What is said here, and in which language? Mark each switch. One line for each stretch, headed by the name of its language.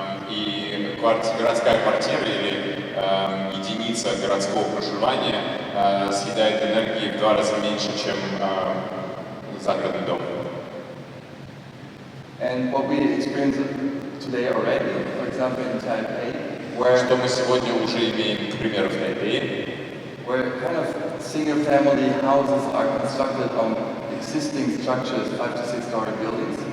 Russian: И городская квартира или единица городского проживания съедает энергии в 2 раза меньше, чем загородный дом.
English: And what we experience today already, for example, in Taipei, where
Russian: что мы сегодня уже имеем, к примеру, в Тайпее,
English: where kind of single-family houses are constructed on existing structures, 5 to 6-story buildings.